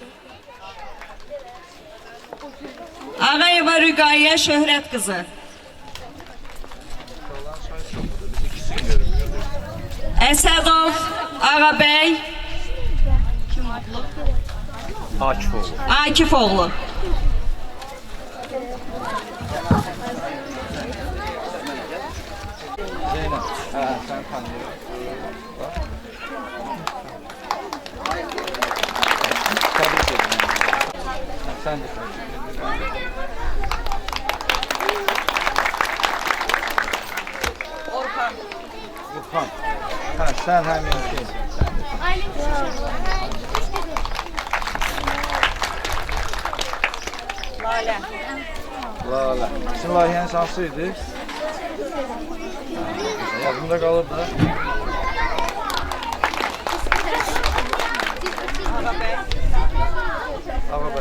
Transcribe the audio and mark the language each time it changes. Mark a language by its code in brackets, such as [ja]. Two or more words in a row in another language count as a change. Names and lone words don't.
[az] Ağayeva Rüqayyə Şöhrət qızı. Əsədov Ağabəy Akifoğlu. [tr] Zeynep, sen tanıyorsun. Tebrik ederim. Sen de Orhan. Orhan. Ha, sen hemen şey. Lalə. Lalə. [az] Sizin layihəniz hansıydı? Yadımda qalır da. Ağabey.